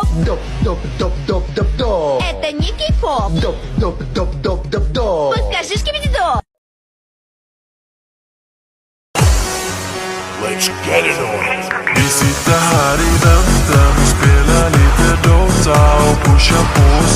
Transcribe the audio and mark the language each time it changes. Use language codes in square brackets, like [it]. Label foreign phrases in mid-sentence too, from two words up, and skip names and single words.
[ru] Доп-доп-доп-доп-доп. Это не кей-поп. Доп-доп-доп-доп-доп-доп. Подскажи шкибиди-доп. [en] Let's get it on. [sv] Vi sitter här i väntan och spelar lite Dota och pushar på